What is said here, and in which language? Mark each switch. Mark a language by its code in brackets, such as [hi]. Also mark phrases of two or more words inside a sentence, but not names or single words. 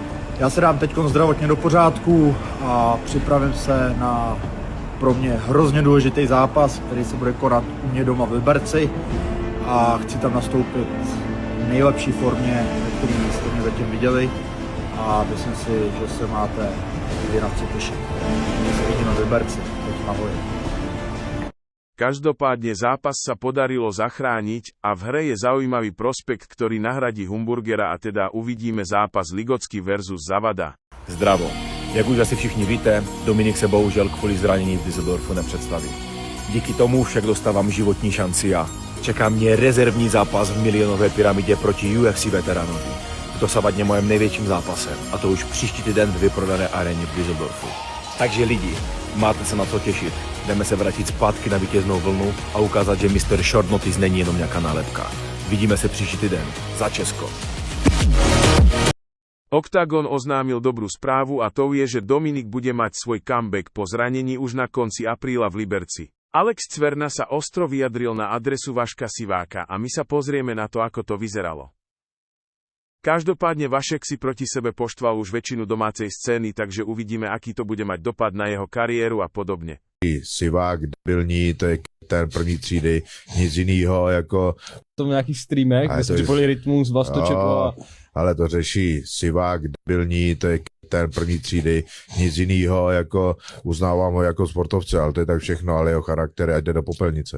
[cs] Já se dám teď zdravotně do pořádku a připravím se na pro mě hrozně důležitý zápas, který se bude konat u mě doma v Liberci a chci tam nastoupit v nejlepší formě, který jste mě zatím viděli a myslím si, že se máte kdy na co těšit. My se vidíme v Liberci. Ahoj. [sk] Každopádne zápas sa podarilo zachrániť a v hre je zaujímavý prospekt, ktorý nahradí Humburgera a teda uvidíme zápas Ligocký versus Zavada. [cs] Zdravo. Jak už asi všichni víte, Dominik se bohužel kvůli zranění v Düsseldorfu nepředstaví. Díky tomu však dostávám životní šanci a čeká mě rezervní zápas v milionové pyramidě proti UFC veteránovi. V dosavadně mojem největším zápasem a to už příští týden v vyprodané aréně v Düsseldorfu. Takže lidi, máte se na co těšit. Jdeme se vrátit zpátky na vítěznou vlnu a ukázat, že Mr. Short Notice není jenom nějaká nálepka. Vidíme se příští týden. Za Česko. [sk] Octagon oznámil dobrú správu a to je, že Dominik bude mať svoj comeback po zranení už na konci apríla v Liberci. Alex Cverna sa ostro vyjadril na adresu Vaška Siváka a my sa pozrieme na to, ako to vyzeralo. Každopádne Vašek si proti sebe poštval už väčšinu domácej scény, takže uvidíme, aký to bude mať dopad na jeho kariéru a podobne. [cs] Sivák debilní, to je ten první třídy, nic jinýho, jako... To v nějakých streamech, kde se připojili Rytmus, Vastoček a... Ale to řeší Sivák debilní, to je ten první třídy, nic jinýho, jako uznávám ho jako sportovce, ale to je tak všechno, ale jeho charakter ať jde do popelnice.